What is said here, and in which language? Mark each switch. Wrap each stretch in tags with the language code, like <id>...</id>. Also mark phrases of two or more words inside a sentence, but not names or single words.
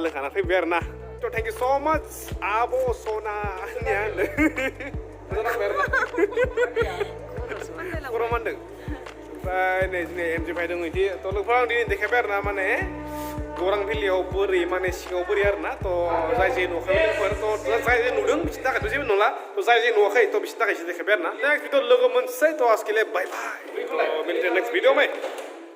<brx>लोंखाना फैबाय आरोना तो</brx> <en>thank you so much</en> <brx>आब' सना आंनिया खर' मानदों ओमफ्राय नै जोंनि MJ भाइ दङ इदि तो लोगोफोर आं दिनै देखायबाय आरोना माने Gwrbw Valleyआव बोरै माने सिङाव बोरै आरोना तो जाय जाय नुवाखै लोगोफोर तो जाय जाय नुदों बिसोरनि थाखायथ' जेबो नंला तो जाय जाय नुवाखै तो बिसोरनि थाखायसो देखायबाय आरोना</brx> <en>next video</en> <brx>लोगो मोनसै तो</brx> <hi>आजके लिए बाय बाय तो मिलते हैं नेक्स्ट वीडियो में</hi>